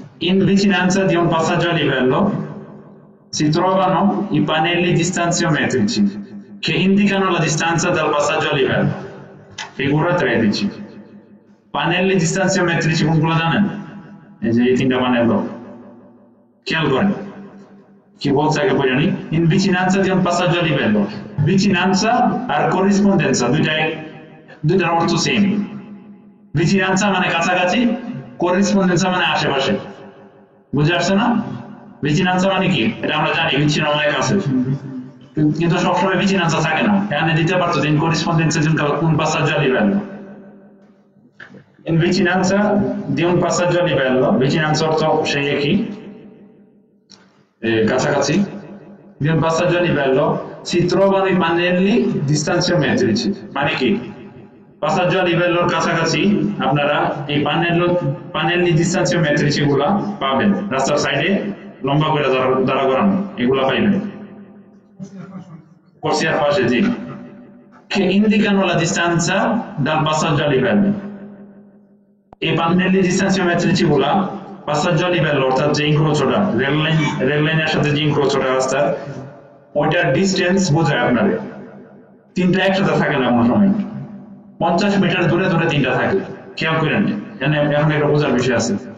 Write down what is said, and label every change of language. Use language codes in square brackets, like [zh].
[it] In vicinanza di un passaggio a livello si trovano i pannelli distanziometrici che indicano la distanza dal passaggio a livello. Figura 13. [bn] Pannelli distanziometrici কোনগুলো জানেন? এই যে এই তিনটা panel, খেয়াল করেন কি বলছে আগে পড়ে নি। [it] In vicinanza di un passaggio a livello, vicinanza আর corrispondenza [bn] দুইটার অর্থ সেম। vicinanza মানে কাছাকাছি, corrispondenza মানে আশেপাশে। বুঝে আসছে না? vicinanza মানে কি? এটা আমরা জানি vicino মানে কাছে, কিন্তু সবসময় vicinanza থাকে না। এখানে দিতে পারতো [it] in corrispondenza di un passaggio a livello। In vicinanza di un passaggio a livello, vicinanza [bn] অর্থ সেই একই, কাছাকাছি। [it] Di un passaggio a livello si trovano i pannelli distanziometrici, [bn] মানে কি passaggio a livello কাছাকাছি আপনারা এই pannelli distanziometrici গুলা পাবেন, রাস্তার সাইডে লম্বা করে দাঁড়া করানো, এগুলা পাইবেন কোর্সিয়ার পাশে, জি, [it] che indicano la distanza dal passaggio a livello। [bn] এই pannelli distanziometrici গুলা passaggio a livello অর্থাৎ যে ইনক্রোচটা রেল লাইনের সাথে যে ইনক্রোচটা রাস্তা, ওইটার ডিসটেন্স বোঝায় আপনাদের। তিনটা একসাথে থাকে না কোনো সময়, 50 মিটার দূরে তিনটা থাকে, খেয়াল করেন। এখন একটা বোঝার বিষয় আছে।